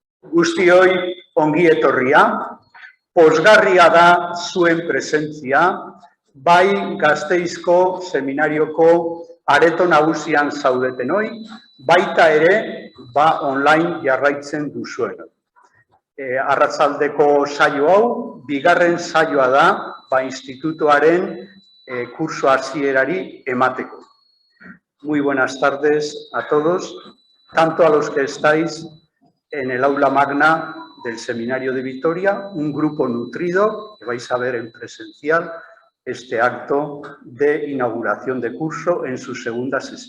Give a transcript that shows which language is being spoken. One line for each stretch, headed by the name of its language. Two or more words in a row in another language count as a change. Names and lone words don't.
Basque: Guztioi ongi etorria, pozgarria da zuen presentzia, bai Gasteizko seminarioko areto nagusian zaudetenoi, baita ere online jarraitzen duzuen. Arratsaldeko saio hau, bigarren saioa da institutuaren kurso hasierari emateko.
Spanish: Muy buenas tardes a todos, tanto a los que estáis en el aula magna del Seminario de Vitoria, un grupo nutrido, que vais a ver en presencial, este acto de inauguración de curso en su segunda sesión.